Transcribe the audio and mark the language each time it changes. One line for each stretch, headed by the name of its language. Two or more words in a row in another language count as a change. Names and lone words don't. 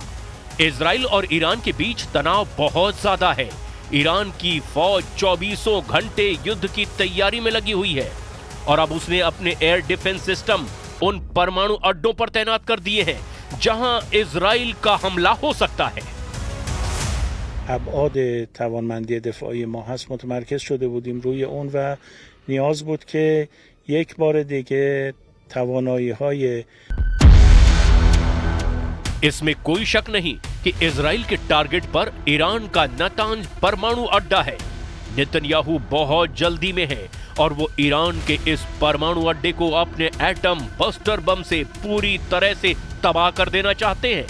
Hindi: इजराइल और ईरान के बीच तनाव बहुत ज्यादा है। ईरान की फौज 24 घंटे युद्ध की तैयारी में लगी हुई है और अब उसने अपने
English: air defense system
Hindi: उन परमाणु अड्डों पर तैनात कर दिए हैं जहां इजराइल का हमला हो सकता है।
Persian: ابعاد توانمندی دفاعی ما هست متمرکز شده بودیم روی اون و نیاز بود که یک بار دیگه توانایی‌های
Hindi: इसमें कोई शक नहीं कि इजराइल के टारगेट पर ईरान का नतांज परमाणु अड्डा है। नेतन्याहू बहुत जल्दी में है और वो ईरान के इस परमाणु अड्डे को अपने
English: atom buster bomb
Hindi: से पूरी तरह से तबाह कर देना चाहते हैं।